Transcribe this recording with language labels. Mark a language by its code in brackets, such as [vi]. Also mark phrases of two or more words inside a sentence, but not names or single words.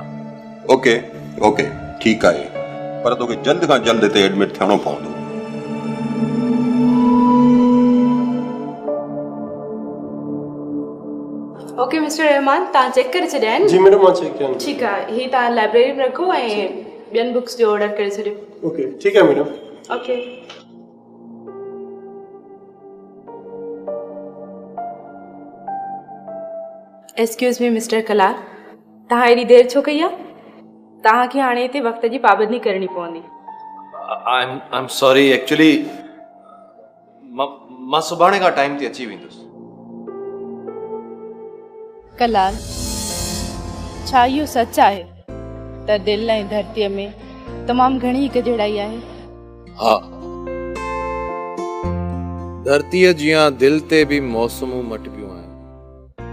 [sd] ओके, ठीकु आहे, पर तोखे जल्द खां जल्द हिते एडमिट थियणो पवंदो। ओके मिस्टर रहमान, तव्हां चेक करे छॾिया आहिनि? जी मैडम, मां चेक कया। ठीकु आहे, हीअ तव्हां लाइब्रेरी में रखो ऐं ॿियनि बुक्स जो ऑर्डर करे छॾियो। ओके, ठीकु आहे मैडम। ओके। [en] excuse me [sd] मिस्टर कलाल, तव्हां एॾी देरि छो कई आहे? तव्हांखे हाणे हिते वक़्त जी पाबंदी करणी पवंदी। [en] I am sorry, [sd] एक्चुअली मां सुभाणे खां टाइम ते अची वेंदुसि। कलाल, छा इहो सच आहे त दिलि ऐं धरतीअ में तमामु घणी गजड़ाई आहे? हा, धरतीअ जीअं दिलि ते बि मौसमूं मटिबियूं आहिनि।